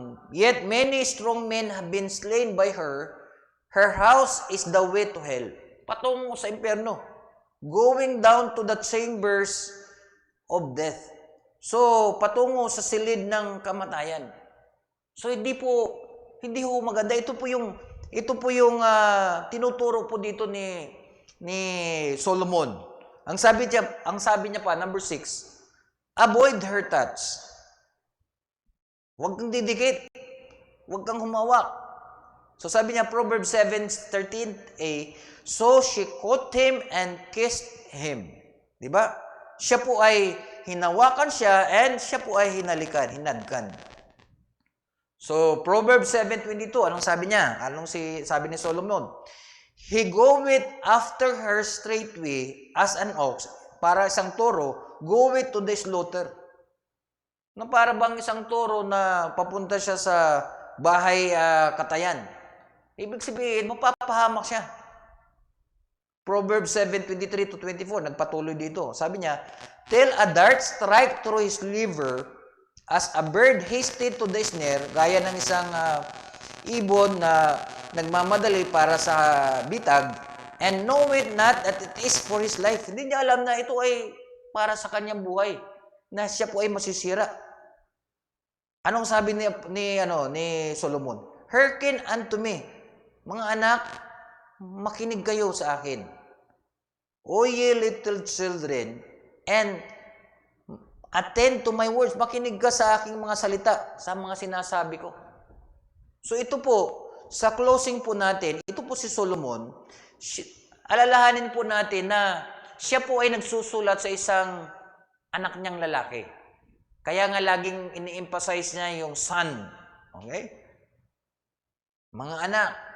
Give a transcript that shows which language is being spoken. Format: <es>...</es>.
<en>Yet many strong men have been slain by her. Her house is the way to hell.</en> <tl>Patungo sa impyerno.</tl> <en>Going down to the chambers of death.</en> <tl>So, patungo sa silid ng kamatayan. So, hindi ho maganda. Ito po yung tinuturo po dito ni Solomon. Ang sabi niya pa, number 6,</tl> <en>avoid her touch.</en> <tl>Huwag kang didikit. Huwag kang humawak. So sabi niya,</tl> <en>Proverbs 7:13a, so she caught him and kissed him.</en> <tl>Di ba? Siya po ay hinawakan siya and siya po ay hinadkan. So Proverbs 7:22, anong sabi niya? Sabi ni Solomon?</tl> <en>He goeth after her straightway as an ox,</en> <tl>para isang toro,</tl> <en>goeth to the slaughter.</en> <tl>Na para bang isang toro na papunta siya sa bahay katayan. Ibig sabihin, mapapahamak siya. Proverbs 7:23-24, nagpatuloy dito. Sabi niya,</tl> <en>till a dart strike through his liver, as a bird hasted to the snare,</en> <tl>gaya ng isang ibon na nagmamadali para sa bitag,</tl> <en>and know it not that it is for his life.</en> <tl>Hindi niya alam na ito ay para sa kanyang buhay, na siya po ay masisira. Anong sabi ni Solomon?</tl> <en>Hearken unto me.</en> <tl>Mga anak, makinig kayo sa akin.</tl> <en>O ye little children, and attend to my words.</en> <tl>Makinig ka sa aking mga salita, sa mga sinasabi ko. So ito po, sa closing po natin, ito po si Solomon, alalahanin po natin na siya po ay nagsusulat sa isang anak niyang lalaki. Kaya nga laging ini-emphasize niya yung son. Okay? Mga anak.</tl>